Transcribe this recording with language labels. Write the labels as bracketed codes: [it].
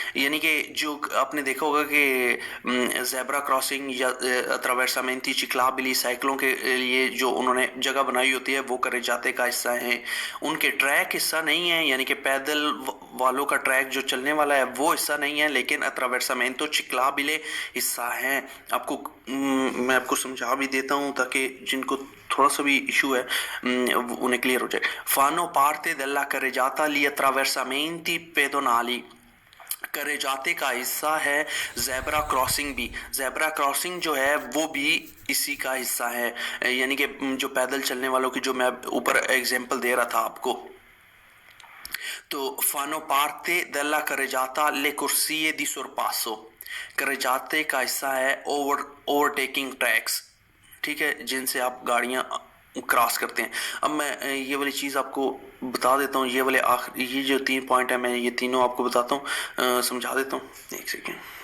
[hi] यानी कि जो आपने देखा होगा कि ज़ेब्रा क्रॉसिंग या attraversamenti ciclabili साइकिलों के लिए जो उन्होंने जगह बनाई होती है वो carreggiate का हिस्सा है। उनके ट्रैक हिस्सा नहीं है, यानी कि पैदल वालों का ट्रैक जो चलने वाला है वो हिस्सा नहीं है, लेकिन attraversamento ciclabile हिस्सा है। आपको मैं आपको समझा भी देता हूँ ताकि जिनको थोड़ा सा भी इशू है उन्हें क्लियर हो जाए। [it] fanno parte della carreggiata gli attraversamenti pedonali। [hi] carreggiate का हिस्सा है ज़ेब्रा क्रॉसिंग भी। ज़ेब्रा क्रॉसिंग जो है वो भी इसी का हिस्सा है, यानी कि जो पैदल चलने वालों की जो मैं ऊपर एग्जांपल दे रहा था आपको। [it] तो fanno parte della carreggiata le corsie di sorpasso। [hi] carreggiate का हिस्सा है ओवरटेकिंग ट्रैक्स, ठीक है, जिनसे आप गाड़ियां क्रॉस करते हैं। अब मैं ये वाली चीज़ आपको बता देता हूँ। ये वाले ये जो 3 पॉइंट है मैं ये तीनों आपको बताता हूँ, समझा देता हूँ। एक सेकेंड।